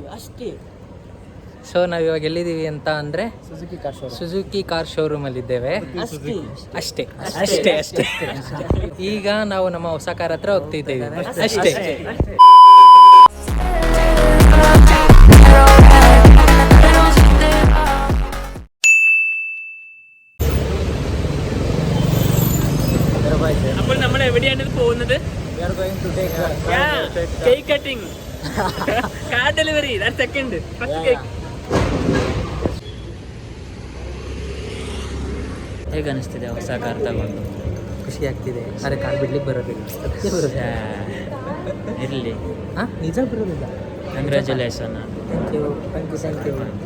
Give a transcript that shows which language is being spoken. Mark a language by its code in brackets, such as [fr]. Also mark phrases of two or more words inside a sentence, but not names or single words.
[kn] ಅಷ್ಟೇ. ಸೊ ನಾವು ಇವಾಗ ಎಲ್ಲಿದ್ದೀವಿ ಅಂತ ಅಂದರೆ ಸುಜುಕಿ ಕಾರ್ ಶೋರೂಮಲ್ಲಿ ಇದ್ದೇವೆ. ಅಷ್ಟೇ ಅಷ್ಟೇ ಅಷ್ಟೇ. ಈಗ ನಾವು ನಮ್ಮ ಹೊಸ ಕಾರ್ ಹತ್ರ ಹೋಗ್ತಿದ್ದೇವೆ ಅಷ್ಟೇ. [ml] അപ്പോൾ നമ്മൾ എവിടെയാണ് പോകുന്നത്? [en] cake cutting, car delivery. second first cake. [kn] ಹೇಗೆ ಅನಿಸ್ತಿದೆ ಹೊಸ ಕಾರ್ ತಗೊಂಡು? ಖುಷಿ ಆಗ್ತಿದೆ. ಆದರೆ ಕಾರ್ ಬಿಡ್ಲಿಕ್ಕೆ ಬರೋದಿಲ್ಲ. ಇರಲಿ. ಹಾಂ, ನಿಜ ಬರೋದಿಲ್ಲ. [en] Congratulation. Thank you thank you thank you.